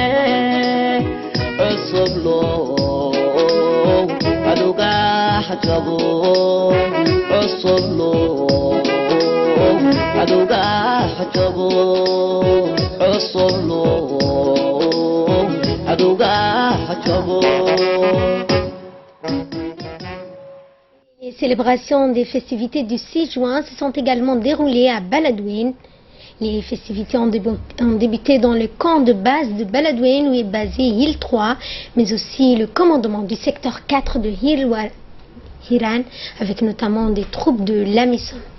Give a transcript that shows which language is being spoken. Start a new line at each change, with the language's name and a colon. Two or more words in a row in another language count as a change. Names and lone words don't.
Somali: cusublo cadowga xajabo cusublo cadowga xajabo cusublo cadowga xajabo.
French: Les célébrations des festivités du 6 juin se sont également déroulées à Baladwin. Les festivités ont débuté dans le camp de base de Baladwin où est basé Hill 3, mais aussi le commandement du secteur 4 de Hiran, avec notamment des troupes de l'Amison.